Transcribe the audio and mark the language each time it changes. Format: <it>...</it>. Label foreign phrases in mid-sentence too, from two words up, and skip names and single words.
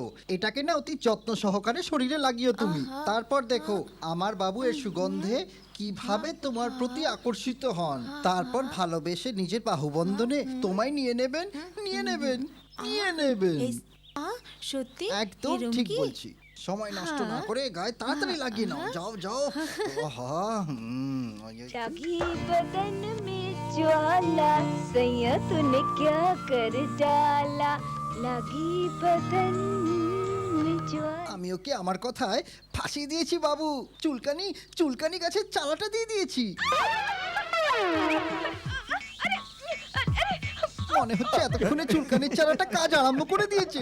<bn>এটাকে না অতি যত্ন সহকারে শরীরে লাগিও তুমি। তারপর দেখো আমার বাবু এর সুগন্ধে কিভাবে তোমার প্রতি আকর্ষিত হন, তারপর ভালোবেসে নিজের বাহুবন্ধনে তোমায় নিয়ে নেবেন, নিয়ে নেবেন, নিয়ে নেবেন। এই সত্যি একদম এরম ঠিক কি? বলছি। সময় নষ্ট না করে গায়ে তাড়াতাড়ি লাগিয়ে নাও। যাও যাও। আহা,</bn> <hi>लगी बदन में ज्वाला सैया तूने क्या कर डाला लगी बदन में ज्वाला</hi> <bn>আমি ওকে আমার কথায় ফাঁসিয়ে দিয়েছি বাবু। চুলকানি চুলকানি গাছের চালাটা দিয়ে দিয়েছি। মনে হচ্ছে এতক্ষণে চুলকানির চালাটা কাজ আরম্ভ করে দিয়েছে।</bn>